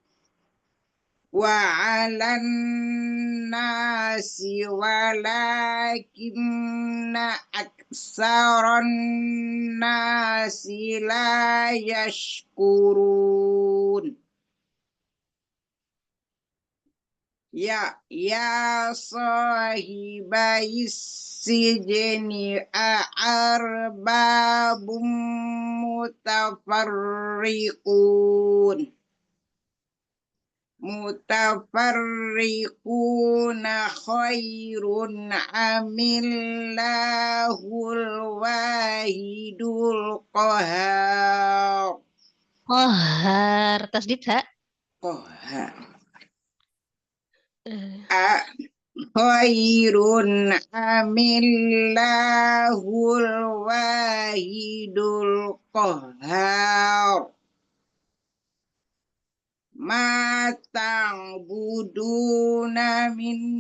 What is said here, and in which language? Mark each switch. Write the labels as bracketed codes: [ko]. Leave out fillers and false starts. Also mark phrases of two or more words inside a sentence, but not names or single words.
[ar] وعلى الناس ولكن أكثر الناس لا يشكرون. يا صاحبي السجن أأرباب متفرقون خير أم الله الواحد القهار. القهار. تشديد ها. القهار. Eh, خير أم الله الواحد القهار. ما تعبدون من